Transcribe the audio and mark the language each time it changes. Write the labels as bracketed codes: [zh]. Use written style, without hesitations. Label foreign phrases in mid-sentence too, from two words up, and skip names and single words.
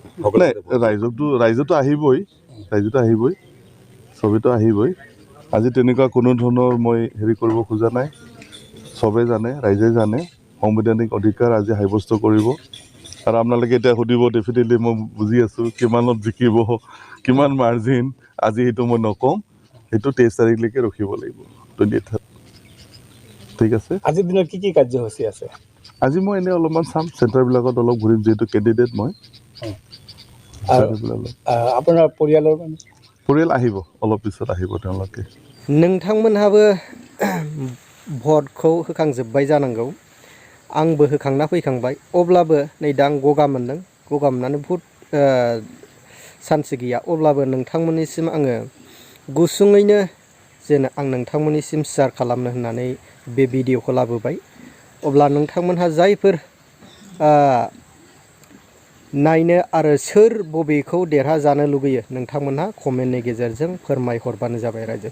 [as] ৰাইজতো আহিবই চবেতো আহিবই আজি তেনেকুৱা কোনো ধৰণৰ মই হেৰি কৰিব খোজা নাই চবে জানে ৰাইজে জানে সাংবিধানিক অধিকাৰ আজি সাব্যস্ত কৰিব আৰু আপোনালোকে এতিয়া সুধিব ডেফিনেটলি মই বুজি আছোঁ কিমানত জিকিব কিমান মাৰ্জিন আজি সেইটো মই নকওঁ সেইটো 23 তাৰিখলৈকে ৰখিব লাগিব 28 ঠিক আছে আজিৰ দিনত কি কাৰ্যসূচী আছে আজি মই এনে অলপমান চাম চেণ্টাৰবিলাকত অলপ ঘূৰিম যিহেতু কেণ্ডিডেট মই আপোনাৰ পৰিয়াল আহিব অলপ পিছত আহিব তেওঁলোকে [brx] नोंथांमोनहाबो भटखौ होखांजोब्बाय जानांगौ आंबो होखांना फैखांबाय अब्लाबो नै दा आं गगा मोनदों गगा मोननानै बहुद सानसे गैया अब्लाबो नोंथांमोननिसिम आङो गुसुङैनो जेन आं नोंथांमोननिसिम शेयार खालामनो होननानै बे भिडिअखौ लाबोबाय अब्ला नोंथांमोनहा जायफोर नायनो आरो सोर बबेखौ देरहाजानो लुगैयो नोंथांमोनहा कमेन्टनि गेजेरजों फोरमायहरबानो जाबाय रायजोफोर।